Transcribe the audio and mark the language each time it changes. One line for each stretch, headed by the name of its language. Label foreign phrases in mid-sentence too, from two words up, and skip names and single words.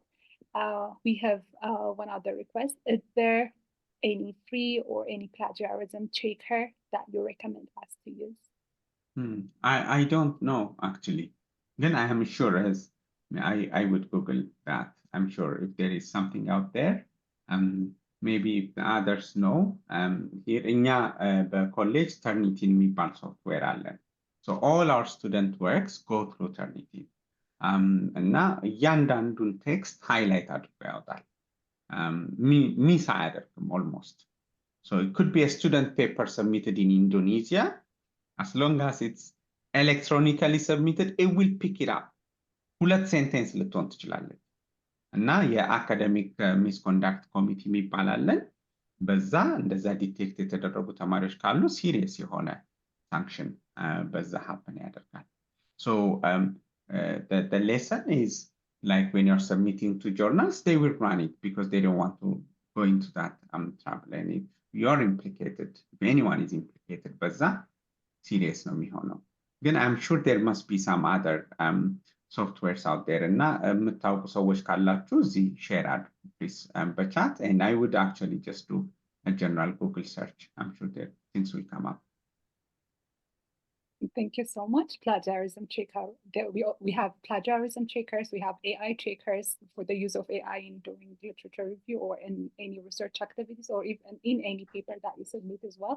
English: We have one other request. Is there any free or any plagiarism checker that you recommend us to use? I don't know, actually. Then I am sure as I would Google that. I'm sure if there is something out there, maybe if the others know. Here in the college, Turnitin የሚባል software አለን. So all our student works go through Turnitin.
Amharic: እና እያንዳንዱን
English: text highlight
Amharic: አድርጎ ያወጣል። ሚስ አያደርግም almost.
English: So it could be a student paper submitted in Indonesia. As long as it's electronically submitted, it will pick it up.
Amharic: ሁለት ሴንቴንስ ልትሆን ትችላለች። እና የአካደሚክ
English: misconduct committee
Amharic: የሚባል አለን። በዛ እንደዛ ዲቴክት የተደረጉ ተማሪዎች ካሉ ሲሪየስ የሆነ ሳንክሽን በዛ ሀፕን ያደርጋል።
English: So the lesson is like when you're submitting to journals, they will run it because they don't want to go into that trouble. And if you're implicated, if anyone is implicated,
Amharic: በዛ ሲሪየስ ነው የሚሆነው። ግን
English: I'm sure there must be some other softwares out there
Amharic: እና የምታውቁ ሰዎች ካላችሁ እዚህ ሼር አድርጉ
English: please በቻት and I would actually just do a general Google search. I'm sure there things will come up. Thank you so much. Plagiarism checker. We have plagiarism checkers. We have AI checkers for the use of AI in doing literature review or in any research activities or even in any paper that you submit as well.